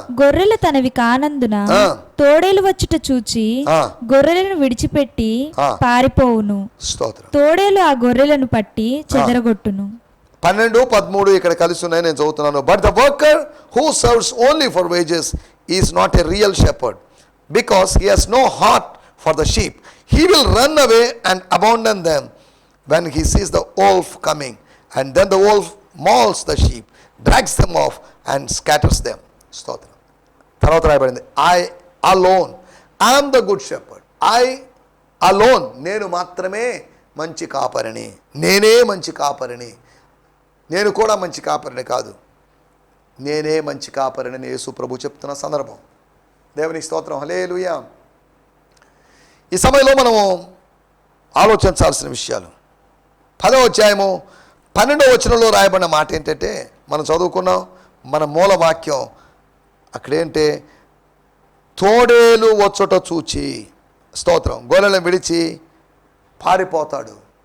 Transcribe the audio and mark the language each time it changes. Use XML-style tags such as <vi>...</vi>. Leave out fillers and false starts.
<te>గొర్రెలు తనవి కానందున తోడేలు వచ్చుట చూచి గొర్రెలను విడిచిపెట్టి పారిపోవును. స్తోత్రం. తోడేలు ఆ గొర్రెలను పట్టి చెదరగొట్టును. 12, 13 ఇక్కడ కలిసి ఉన్నాయి, నేను చదువుతున్నాను.</te> <en>But the worker who serves only for wages is not a real shepherd, because he has no heart for the sheep. He will run away and abandon them when he sees the wolf coming, and then the wolf mauls the sheep, drags them off and scatters them. స్తోత్రం.</en> <te>తర్వాత రాయబడింది,</te> <en>I alone am the good shepherd. I alone,</en> <te>నేను మాత్రమే మంచి కాపరిని, నేనే మంచి కాపరిని. నేను కూడా మంచి కాపరిని కాదు, నేనే మంచి కాపరిని యేసు ప్రభు చెప్తున్న సందర్భం. దేవుని స్తోత్రం. హల్లెలూయా. ఈ సమయంలో మనము ఆలోచించాల్సిన విషయాలు 10వ అధ్యాయము 12వ వచనంలో రాయబడిన మాట ఏంటంటే, మనం చదువుకున్నాం మన మూల వాక్యం అక్కడేంటే, తోడేలు వచ్చుట చూచి, స్తోత్రం, గొర్రెలను విడిచి పారిపోతాడు.</te>